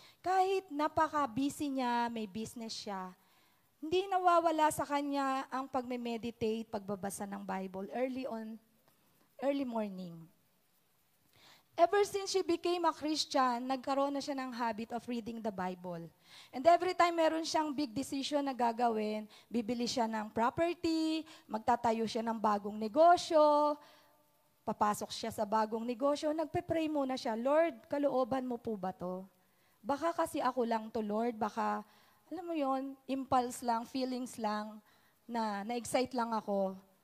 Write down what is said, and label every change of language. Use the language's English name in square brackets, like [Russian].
[Filipino] Kahit napaka-busy niya, may business siya, hindi nawawala sa kanya ang pagme-meditate, pagbabasa ng Bible early morning. [English] Ever since she became a Christian, [Filipino] nagkaroon na siya ng [English] habit of reading the Bible. [Filipino] And every time meron siyang big decision na gagawin, bibili siya ng property, magtatayo siya ng bagong negosyo, papasok siya sa bagong negosyo, nagpe-pray muna siya, Lord, kalooban mo po ba to? Baka kasi ako lang to, Lord, baka, alam mo yon, impulse lang, feelings lang, na-excite lang ako.